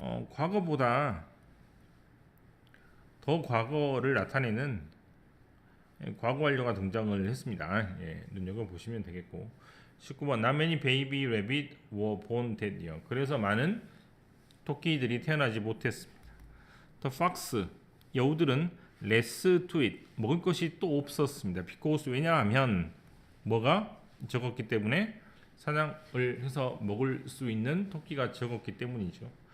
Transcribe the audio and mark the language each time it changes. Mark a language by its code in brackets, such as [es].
[ko] 과거보다 더 과거를 나타내는 과거 완료가 등장을 했습니다. 눈여겨보시면 되겠고 [en] 19번 Not many baby rabbit were born that year. [ko] 그래서 많은 토끼들이 태어나지 못했습니다. The fox 여우들은 [en] less to eat [ko] 먹을 것이 또 없었습니다. because 왜냐하면 뭐가 적었기 때문에 사냥을 해서 먹을 수 있는 토끼가 적었기 때문이죠.